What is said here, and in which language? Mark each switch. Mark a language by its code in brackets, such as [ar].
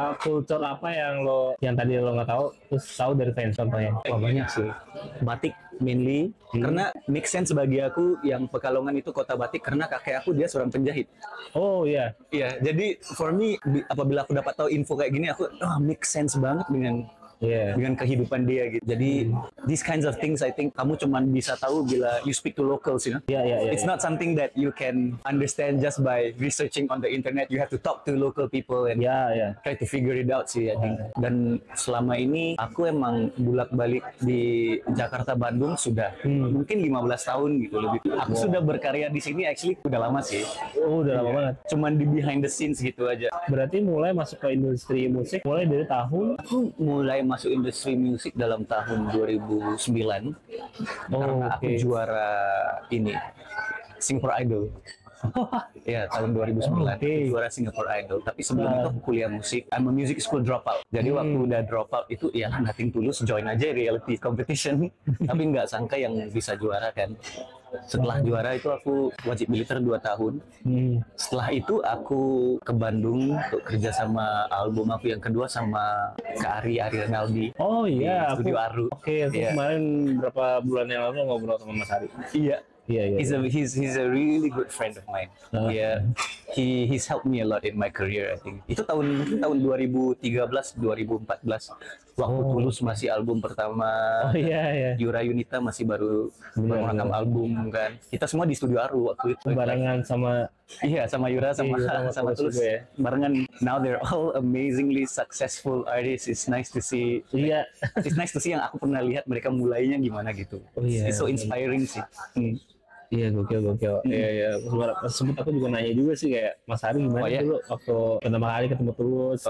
[id] Kultur apa yang tadi lo nggak tahu terus tahu dari fans contohnya? Wah banyak sih, batik [en] mainly [id] karena [en] make sense [id] bagi aku yang Pekalongan itu Kota Batik karena kakek aku dia seorang penjahit. Oh iya. Iya, jadi [en] for me [id] apabila aku dapat tahu info kayak gini aku [en] make sense [id] banget dengan kehidupan dia gitu. Jadi [en] these kinds of things I think [id] kamu cuman bisa tahu bila [en] you speak to locals, you know. It's not something that you can understand just by researching on the internet. You have to talk to local people and try to figure it out [id] sih, [en] I think. [id] Dan selama ini aku emang bolak-balik di Jakarta Bandung sudah mungkin 15 tahun gitu lebih. Aku sudah berkarya di sini [en] actually [id] udah lama sih. Oh, udah lama banget. Cuman di [en] behind the scenes [id] gitu aja. Berarti mulai masuk ke industri musik mulai dari tahun? Aku mulai masuk industri musik dalam tahun 2009 karena aku juara ini Singapore Idol. Ya tahun 2009 aku juara Singapore Idol. Tapi sebelum itu aku kuliah musik. [en] I'm a music school dropout. [id] Jadi waktu udah dropout itu ya [en] nothing [id] tulus, join aja reality competition. Tapi nggak sangka yang bisa juara kan. Setelah juara itu aku wajib militer 2 tahun. Setelah itu aku ke Bandung untuk kerja sama album aku yang kedua sama Kak Ari Renaldi. Oh iya, Studio Aru. Oke, kemarin berapa bulan yang lalu ngobrol sama Mas Ari. Iya. [en] He's a really good friend of mine. He's helped me a lot in my career, I think. [id] Itu tahun 2013 2014 waktu Tulus masih album pertama. Yura Yunita masih baru merekam album kan. Kita semua di Studio Aru waktu itu. Barengan sama Yura sama Tulus ya. Barengan. [en] Now they're all amazingly successful artists. It's nice to see. It's nice to see [id] yang aku pernah lihat mereka mulainya gimana gitu. [en] It's so inspiring [id] sih. Iya, gokil. Iya. Sempat aku juga nanya juga sih kayak Mas Ari gimana dulu waktu pertama kali ketemu Tulus.